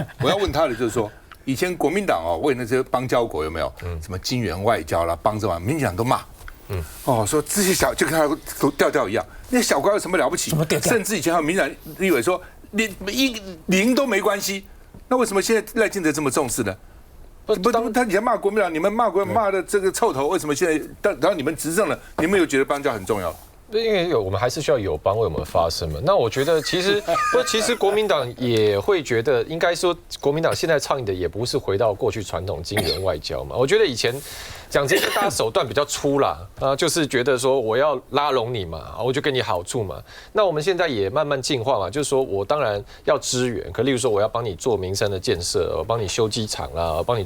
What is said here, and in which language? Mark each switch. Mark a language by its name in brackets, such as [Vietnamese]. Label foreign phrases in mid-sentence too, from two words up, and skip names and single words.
[Chinese] 我要問他的就是說，以前國民黨為那些邦交國有沒有什麼金援外交啦、幫着嘛？民進黨都罵， 說這些小就跟他調一樣，那小瓜有什麼了不起？甚至以前還有民党立委說，零都沒關係，那為什麼現在賴清德這麼重視呢？不，他以前罵國民黨，你們罵國民党骂的這個臭頭，為什麼現在然後你們執政了，你們又覺得邦交很重要？因為我们还是需要友邦为我们发声嘛。那我觉得其实国民党也会觉得，应该說國民黨現在倡議的也不是回到過去傳統金援外交嘛。我覺得以前講這些大家手段比較粗啦，就是覺得說我要拉攏你嘛，我就給你好處嘛。那我們現在也慢慢進化嘛，就是說我當然要支援，可例如說我要幫你做民生的建設，我幫你修機場啦，我幫你做